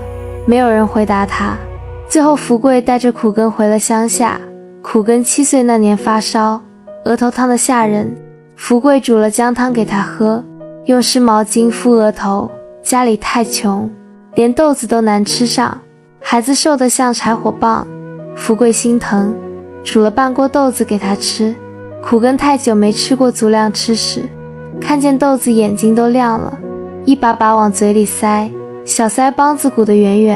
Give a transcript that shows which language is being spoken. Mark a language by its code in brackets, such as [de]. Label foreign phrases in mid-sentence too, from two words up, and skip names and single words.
[zh] 沒有人回答他。最後福貴帶着苦根回了鄉下。苦根7歲那年發燒，額頭燙得嚇人，福貴煮了薑湯給他喝，用濕毛巾敷額頭。家裡太窮，連豆子都難吃上，孩子瘦得像柴火棒。福貴心疼，煮了半鍋豆子給他吃。苦根太久沒吃過足量吃食，看見豆子眼睛都亮了，一把把往嘴裡塞，小腮幫子鼓得圓圓。